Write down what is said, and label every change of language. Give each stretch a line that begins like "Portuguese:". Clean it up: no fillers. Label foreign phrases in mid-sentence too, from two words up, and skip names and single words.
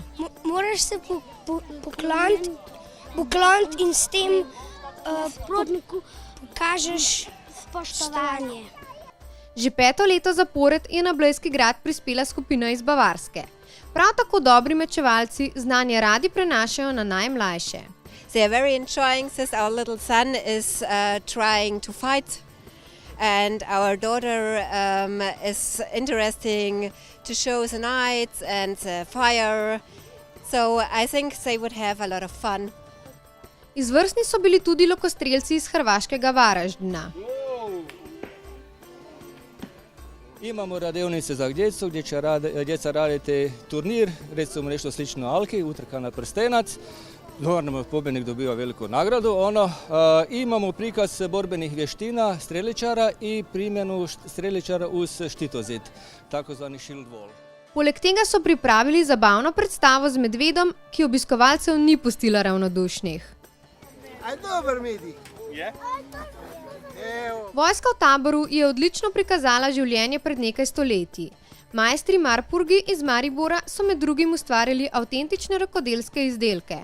Slovenian: Moraš se pokloniti in s tem sprotniku pokažeš spoštovanje. Že 5. leto zapored je na Blejski grad prispela skupina iz Bavarske. Prav tako dobri mečevalci znanje radi prenašajo na najmlajše.
English: They are very enjoying this. Our little son is trying to fight, and our daughter is interesting to show the knights and the fire. So I think they would have a lot of fun.
Slovenian: Izvrstni so bili tudi lokostrelci iz hrvaškega Varaždina.
Croatian: Imamo radionice za djecu gdje će djeca raditi turnir, recimo nešto slično Alki, utrka na prstenac. Normalno pobjednik dobiva veliku nagradu. Imamo prikaz borbenih vještina streličara i primjenu streličara uz štitozid, takozvani
English: shield wall.
Slovenian: Poleg tega so pripravili zabavno predstavo z medvedom, ki obiskovalcev ni pustila ravnodušnih. Aj dober medij. Je? Vojska v taboru je odlično prikazala življenje pred nekaj stoletji. Majstri Marpurgi iz Maribora so med drugim ustvarjali avtentične rokodelske izdelke.